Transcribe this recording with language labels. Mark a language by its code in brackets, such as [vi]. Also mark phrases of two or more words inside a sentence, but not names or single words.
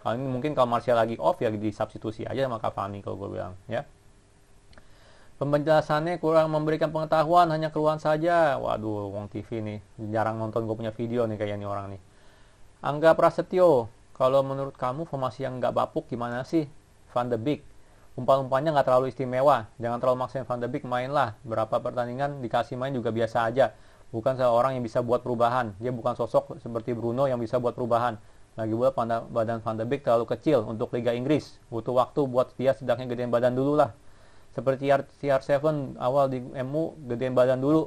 [id] Kalau ini mungkin kalau Martial lagi off ya disubstitusi aja sama Cavani kalau gue bilang ya. Penjelasannya kurang memberikan pengetahuan, hanya keluhan saja. Waduh, Wong TV nih, jarang nonton gue punya video nih kayaknya nih orang nih. Angga Prasetyo, kalau menurut kamu formasi yang nggak bapuk gimana sih? Van de Beek, umpan-umpannya nggak terlalu istimewa. Jangan terlalu maksain Van de Beek, mainlah. Berapa pertandingan dikasih main juga biasa aja. Bukan seorang yang bisa buat perubahan. Dia bukan sosok seperti Bruno yang bisa buat perubahan. Lagi pula badan Van de Beek terlalu kecil untuk Liga Inggris. Butuh waktu buat dia setidaknya gedein badan dulu lah. Seperti CR7 awal di MU, gedein badan dulu.